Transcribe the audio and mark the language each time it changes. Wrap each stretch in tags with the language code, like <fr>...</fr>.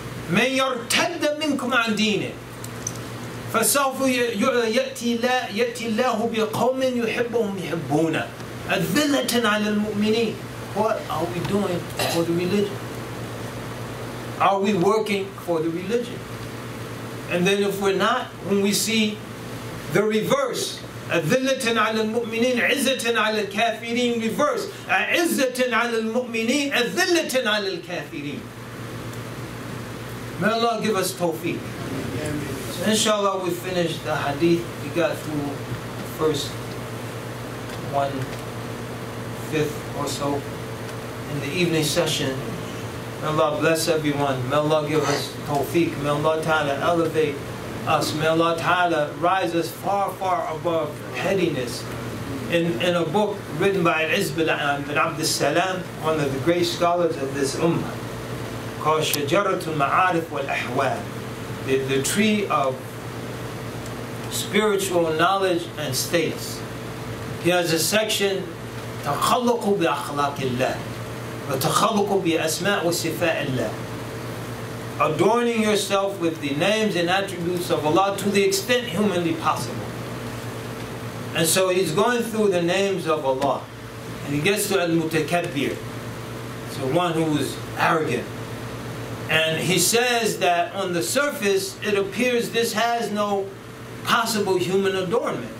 <ar>مَنْ يَرْتَدَّ مِنْكُمْ عَنْ دِينِهِ فَسَوْفَ يَأْتِي اللَّهُ بِقَوْمٍ يُحِبُّهُمْ يُحِبُّونَ أَذِلَّةً عَلَى الْمُؤْمِنِينَ.</ar> <en>What are we doing for the religion? Are we working for the religion? And then if we're not, when we see the reverse,</en> <ar>أَذِلَّةً عَلَى الْمُؤْمِنِينَ عِزَّةً عَلَى الْكَافِرِينَ,</ar> <en>reverse,</en> <ar>أَعِزَّةً عَلَى الْمُؤْمِنِينَ أَذِلَّةً عَلى الْكَافِرِينَ.</ar> <en>May Allah give us tawfiq. So inshallah we finished the hadith. We got through the first 1/5 or so in the evening session. May Allah bless everyone. May Allah give us tawfiq. May Allah Ta'ala elevate us. May Allah Ta'ala rise us far, far above pettiness. In a book written by Al-Izz bin Abd al-Salam, one of the great scholars of this Ummah, called Shajaratul Ma'arif wal Ahwal, the tree of spiritual knowledge and states. He has a section,</en> <ar>تَخَلُّقُ بِأَخْلَاقِ اللَّهِ وَتَخَلُّقُ بِأَسْمَاءِ وَصِفَاءِ اللَّهِ.</ar> <en>Adorning yourself with the names and attributes of Allah to the extent humanly possible. And so he's going through the names of Allah, and he gets to Al-Mutakabbir, so one who is arrogant, And he says that on the surface, it appears this has no possible human adornment.</en>